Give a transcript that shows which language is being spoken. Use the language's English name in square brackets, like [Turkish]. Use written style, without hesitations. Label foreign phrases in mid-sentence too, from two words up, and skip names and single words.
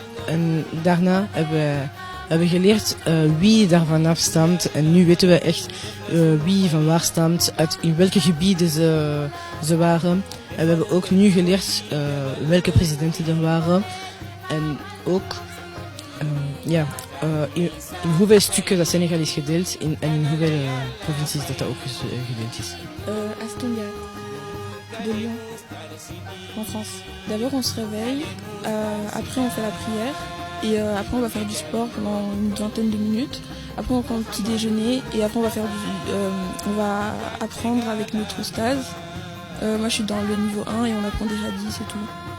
[Dutch] En daarna hebben we geleerd wie daarvan afstamt en nu weten we echt wie van waar stamt, uit in welke gebieden ze waren. En we hebben ook nu geleerd welke presidenten er waren en ook in hoeveel stukken dat Senegal is gedeeld en in hoeveel provincies dat ook gedeeld is. [French] Aston de Lyon, en France. D'abord on se réveille, après on fait la prière. Et après on va faire du sport pendant une vingtaine de minutes. Après on prend le petit déjeuner et après on va apprendre avec notre stage. Moi je suis dans le niveau 1 et on apprend des hadiths et tout.